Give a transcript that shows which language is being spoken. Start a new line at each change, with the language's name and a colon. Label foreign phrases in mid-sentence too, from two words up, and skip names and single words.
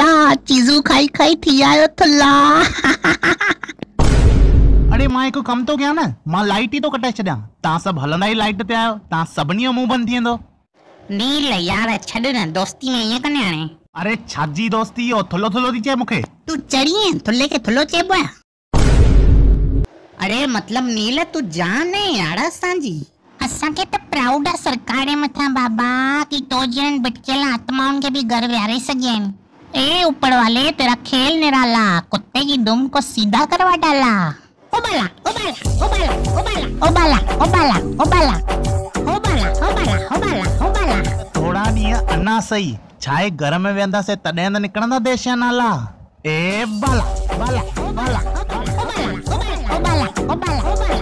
Sindhi: चीज़ू खाई थी आयो थुला। अरे मां हिकु कमु तो कयां न, मां लाइट ई तो कटाए छॾियां। तव्हां सभु हलंदा ई लाइट ते आहियो, तव्हां सभिनी जो मुंहुं बंदि थी वेंदो। नील यार छॾ न, दोस्ती में ईअं कने हाणे। अरे छाजी दोस्ती, हो थुलो थी चए मूंखे। तू चढ़ी है, थुले के थुलो चइबो आहे। अरे मतलब नील
Hindi: तू जान है यार
Sindhi: असांजी। असांखे त प्राउड आहे सरकार जे मथां बाबा, कि तो जन भटकियल आत्माउनि खे बि घर विहारे सघनि।
Hindi: ए ऊपर वाले, तेरा खेल निराला, कुत्ते की दुम को सीधा करवा डाला। ओबाला ओबाला ओबाला ओबाला ओबाला ओबाला ओबाला ओबाला ओबाला ओबाला ओबाला।
Sindhi: थोड़ा ॾींहं अञा सही, छाहे घर में वेंदासीं तॾहिं त निकिरंदा देश जा नाला। ए बाला बाला बाला ओबाला ओबाला ओबाला ओबाला।